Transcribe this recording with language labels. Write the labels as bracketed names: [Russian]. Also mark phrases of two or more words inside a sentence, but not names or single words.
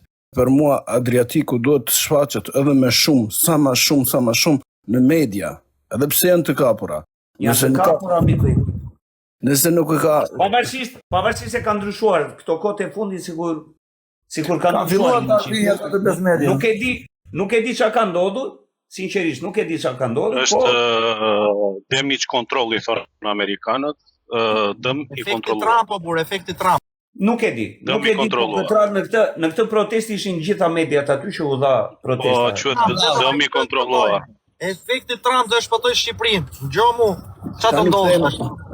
[Albanian] Për mua Adriatiku duhet të shfaqet edhe me shumë, sa ma shumë në media, edhe pse janë të kapura. Janë të kapura miku im. Nëse nuk e ka pavarësisht se ka ndryshuar këto kohë e fundit sikur ka ndryshuar. Nuk e di çka ka ndodhur, sinqerisht nuk e di çka ka ndodhur. Është [English] damage control [Albanian] i thonë amerikanët, dëm i kontrolluar. Efekti Trump. Nuk e di. Nuk e di në këtë protest ishin gjitha mediat aty që u dha protesta. Po, quhet dëm i kontrolluar. Efekti Trump do shpëtoj Shqipërinë. Dëgjoj mu, çfarë do ndodhë?